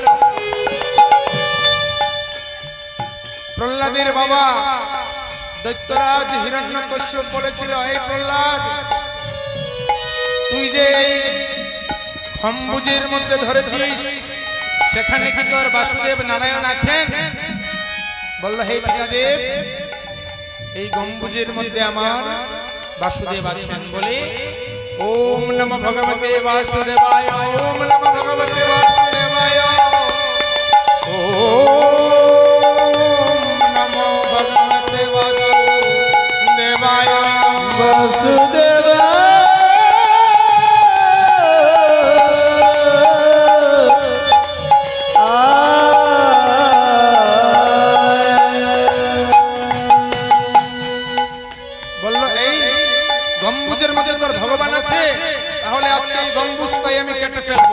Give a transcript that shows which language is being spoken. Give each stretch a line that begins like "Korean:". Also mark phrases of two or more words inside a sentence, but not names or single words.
Bangla: প্রহ্লাদের বাবা দৈত্যরাজ হিরণ্যকশ্যপ বলেছিল, এই প্রহ্লাদ, তুই যে এই গম্বুজের মধ্যে ধরেছিস, সেখানে কি তোর বাসুদেব নারায়ণ আছেন? বলল, হে পিতাদেব, এই গম্বুজের মধ্যে আমার বাসুদেব আছেন বলে
Sanskrit: ওম নমঃ ভগবতে বাসুদেবায়, ওম নমঃ ভগবতে বাসুদেবায়, ওম নমঃ ভগবতে বাসুদেবায়।
Bangla: বাসুদেব বলল, এই গম্বুজের মধ্যে তোর ভগবান আছে, তাহলে আজকে এই গম্বুজটাই আমি কেটে ফেলবো।